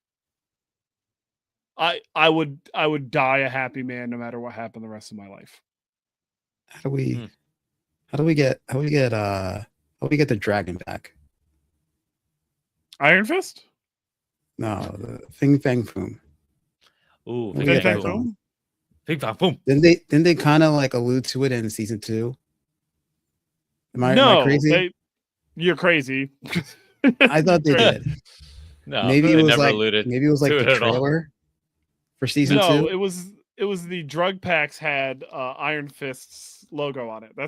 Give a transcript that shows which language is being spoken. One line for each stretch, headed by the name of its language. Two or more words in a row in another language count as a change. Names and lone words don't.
English: I would die a happy man no matter what happened the rest of my life. How do we get the dragon back? Iron Fist? No, the Fing Fang Foom. Ooh, Fing Fang Foom? Fing Fang Foom. Didn't they kind of like allude to it in season 2? Am I crazy? You're crazy. I thought they did. No, maybe it was like the trailer for season 2. No, it was the drug packs had Iron Fist's logo on it.